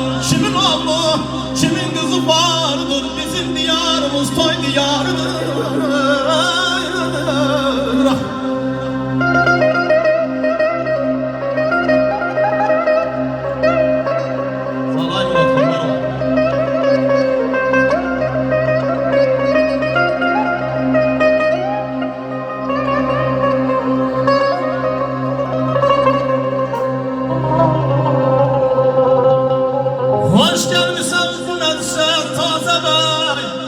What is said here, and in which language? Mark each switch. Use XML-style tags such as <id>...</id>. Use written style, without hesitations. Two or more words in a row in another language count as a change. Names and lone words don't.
<az>Kimin oğlu, kimin qızı vardır, bizim diyarımız toy diyarıdır. Salay Murat, kurban ol.</az> <tr>Hoş gelmişsin bu meclise taze bey.</tr>